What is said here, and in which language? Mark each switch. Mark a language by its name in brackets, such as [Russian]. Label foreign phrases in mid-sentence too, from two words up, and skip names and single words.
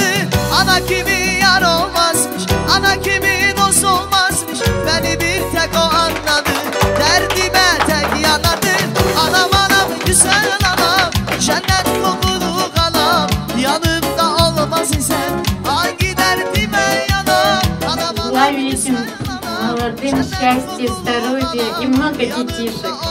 [Turkish] Ana gibi yar olmazmış, ana gibi dost olmazmış. Beni bir tek o anladı, derdime tek yanadı. Anam anam güzel anam, cennet kokulu kanam. Yanımda olmaz isen hangi derdime yanam. [Russian] Желаю этим молодым счастья, здоровья и много детишек.